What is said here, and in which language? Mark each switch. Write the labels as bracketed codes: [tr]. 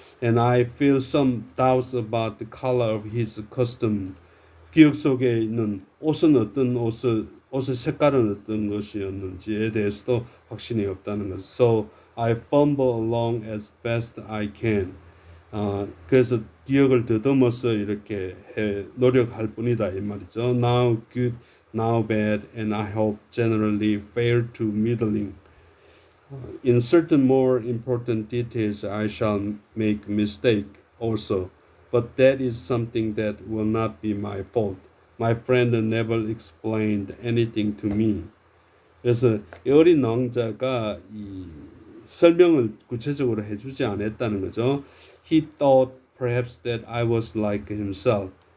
[en] And I feel some doubts about the color of his costume. [ko] 기억 속에 있는 옷은 어떤 옷의 색깔은 어떤 것이었는지에 대해서도 확신이 없다는 것. [en] So I fumble along as best I can. [ko] 그래서 기억을 더듬어서 이렇게 노력할 뿐이다 이 말이죠. [en] Now good, now bad, and I hope generally fair to middling. In certain more important details, I shall make mistake also, but that is something that will not be my fault. My friend never explained anything to me. [ko] 그래서 이 어린 왕자가 이 설명을 구체적으로 해주지 않았다는 거죠. [en] He thought perhaps that I was like himself.